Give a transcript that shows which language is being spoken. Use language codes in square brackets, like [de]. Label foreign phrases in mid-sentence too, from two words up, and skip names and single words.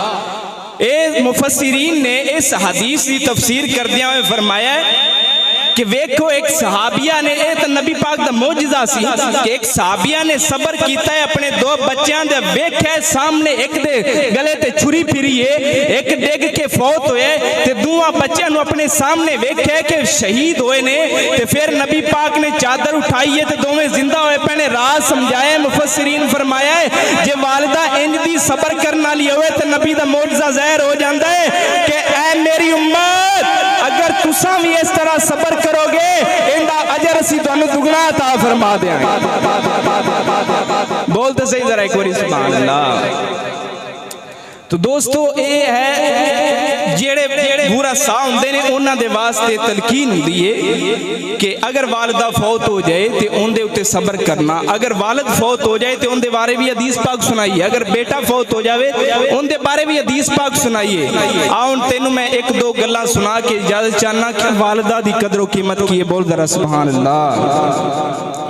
[pa] اے مفسرین نے اس حدیث کی تفسیر کردیاں ہوئے فرمایا ہے کہ ویکھو ایک صحابیہ نے اے تو نبی پاک دا معجزہ سی کہ ایک صحابیہ نے صبر کیتا ہے اپنے دو بچیاں دے ویکھے سامنے ایک دے گلے تے چھری پھری ہے ایک ڈگ کے فوت ہوئے تے دوواں بچیاں نو اپنے سامنے ویکھے کہ شہید ہوئے نے تے پھر نبی پاک نے چادر اٹھائی ہے تے دوویں زندہ ہوئے پہنے راز سمجھائے۔ مفسرین فرمایا ہے جے والدہ انج دی صبر کرنا لی ہوئے تے نبی دا معجزہ ظاہر ہو جاندا ہے کہ اے میری امت اگر تساں بھی اس طرح صبر کرو گے اندہ اجر اسی تو انہوں دگنا عطا فرما دیں۔ بولتے صحیح ذرا ایک واری سبحان اللہ۔ تو دوستو اے ہے جیڑے پورا سا ہوندے نے انہاں دے واسطے تلقین ہوندی ہے کہ اگر والدہ فوت ہو جائے تے ان دے اتے صبر کرنا، اگر والد فوت ہو جائے تے ان دے بارے بھی حدیث پاک سنائیے، اگر بیٹا فوت ہو جاوے ان دے بارے بھی حدیث پاک سنائیے۔ آؤں تینوں میں ایک دو گلاں سنا کے اجازت چاہنا کہ والدہ دی قدر و قیمت کی ہے، بول ذرا سبحان اللہ۔